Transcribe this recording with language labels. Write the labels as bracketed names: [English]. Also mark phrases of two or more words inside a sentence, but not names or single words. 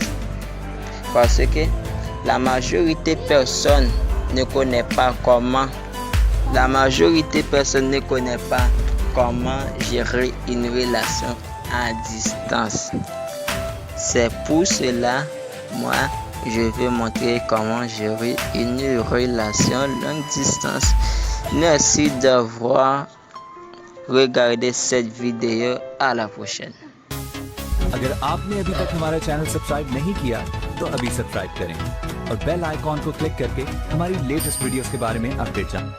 [French] Parce que la majorité des personnes ne connaissent pas comment gérer une relation à distance. C'est pour cela, moi, je vais montrer comment gérer une relation longue distance. Merci d'avoir regardé cette vidéo. À la prochaine. [Hindi] अगर आपने अभी तक हमारा चैनल सब्सक्राइब नहीं किया तो अभी सब्सक्राइब करें और [English] bell icon [Hindi] को क्लिक करके हमारी [English] latest videos [Hindi] के बारे में अपडेट जानें।